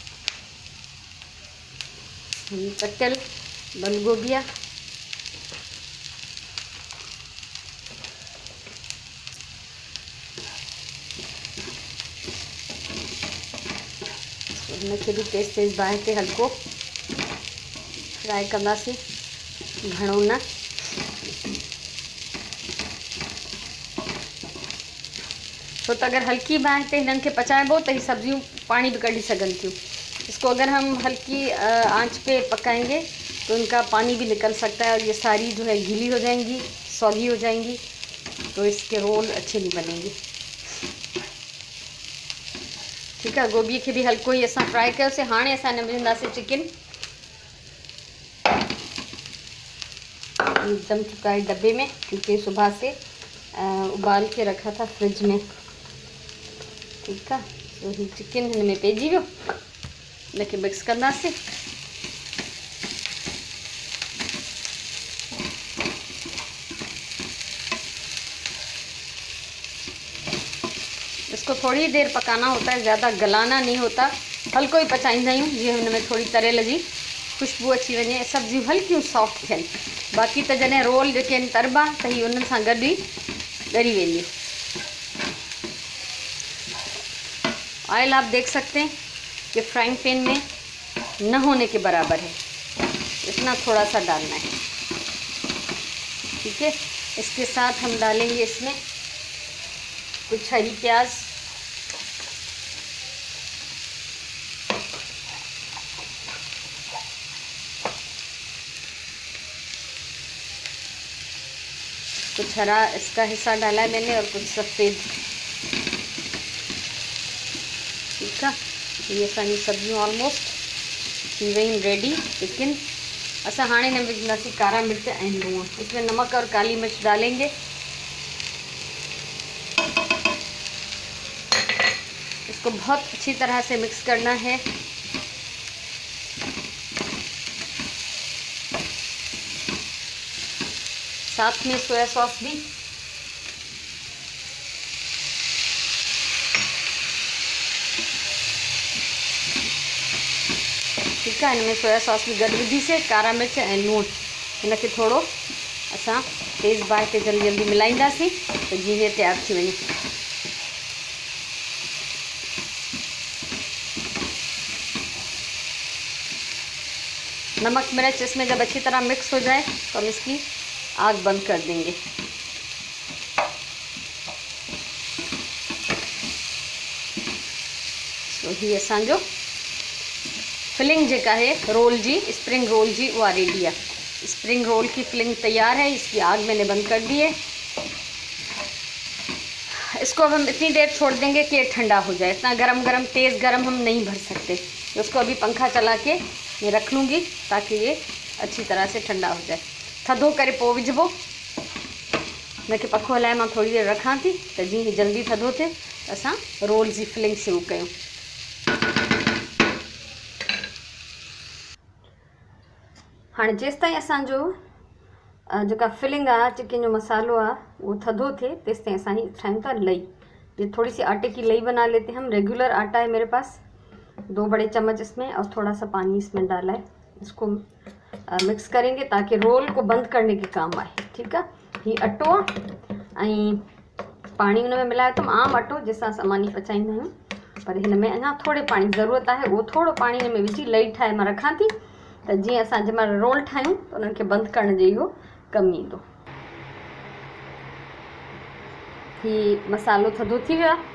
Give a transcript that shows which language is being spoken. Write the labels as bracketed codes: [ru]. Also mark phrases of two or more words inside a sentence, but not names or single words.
[sd] कटियल बंद गोभी आहे, हिनखे बि तेज़ बाहि ते हल्को फ्राई कंदासीं, घणो न। छो त अगर हल्की बाहि ते हिननि खे पचाइबो त ही सब्जियूं पानी भी कढी सघनि थियूं। [hi] इसको अगर हम हल्की आंच पे पकाएंगे तो इनका पानी भी निकल सकता है और ये सारी जो है गीली हो जाएंगी, सौगी हो जाएंगी, तो इसके रोल अच्छे नहीं बनेंगे। ठीक है, [sd] गोभी के भी हल्को ही असां फ्राई कयोसीं। हाणे असां हिन में विझंदासीं [hi] चिकन, जम चुका है डब्बे में क्योंकि सुबह से उबाल के रखा था फ्रिज में। ठीक है, [sd] तो ही चिकन हिन में पइजी वियो, इनखे मिक्स कंदासीं। [hi] इसको थोड़ी देर पकाना होता है, ज़्यादा गलाना नहीं होता, [sd] हल्को ही पचाईंदा आहियूं जीअं हिन में थोड़ी तरियल जी खुशबू अची वञे, सब्जियूं हल्कियूं सॉफ्ट थियनि। बाक़ी त जॾहिं रोल जेके आहिनि तरबा त ही उन्हनि सां गॾु ई ॻरी वेंदियूं। [hi] ऑयल आप देख सकते हैं कि फ्राइंग पैन में न होने के बराबर है, इतना थोड़ा सा डालना है। ठीक है, इसके साथ हम डालेंगे इसमें कुछ हरी प्याज, कुछ हरा इसका हिस्सा डाला है मैंने और कुछ सफ़ेद। ठीक है, ये सारी सब्जियां ऑलमोस्ट थी वही रेडी। [sd] चिकन असां हाणे हिन में विझंदासीं कारा मिर्च ऐं लूण। [hi] इसमें नमक और काली मिर्च डालेंगे। इसको बहुत अच्छी तरह से मिक्स करना है। साथ में सोया सॉस भी। ठीक है, [sd] इनमें सोया सॉस भी गॾु विझीसीं, कारा मिर्च ऐं लूण। इनखे थोरो असां तेज़ बाहि ते जल्दी जल्दी मिलाईंदासीं त जीअं इहे तयारु थी वञे। [hi] नमक मिर्च इसमें जब अच्छी तरह मिक्स हो जाए तो हम इसकी आग बंद कर देंगे। [sd] तो ही असांजो फिलिंग जेका है रोल जी, स्प्रिंग रोल जी, [hi] वो रेडी है। स्प्रिंग रोल की फिलिंग तैयार है। इसकी आग मैंने बंद कर दी है। इसको अब हम इतनी देर छोड़ देंगे कि ये ठंडा हो जाए। इतना गरम गरम तेज़ गरम हम नहीं भर सकते। उसको अभी पंखा चला के ये रख लूँगी ताकि ये अच्छी तरह से ठंडा हो जाए। [sd] थधो करे पोइ विझबो। हिनखे पखो हलाए मां थोड़ी देर रखां थी त जीअं ही जल्दी थधो थिए त असां रोल जी फिलिंग शुरू कयूं। हाणे जेसिताईं असांजो जेका फिलिंग आहे, चिकन जो मसालो आहे, वो थधो थिए तेसिताईं असां ही ठाहियूं था लई। [hi] ये थोड़ी सी आटे की लई बना लेते हैं हम। रेगुलर आटा है मेरे पास, 2 बड़े चम्मच इसमें और थोड़ा सा पानी इसमें डाला है। इसको मिक्स करेंगे ताकि रोल को बंद करने के काम आए। ठीक है, ये [sd] अटो ऐं पानी उन में मिलाए तो आम अटो जैसा असां मानी पचाईंदा आहियूं, पर हिन में अञा थोड़े पानी ज़रूरत आहे। वो थोड़ो पानी हिन में विझी लई ठाहे मां रखां थी त जीअं असां जंहिं महिल रोल ठाहियूं त उन्हनि खे बंदि करण जो इहो कमु ईंदो। हीउ मसालो थधो थी वियो आहे।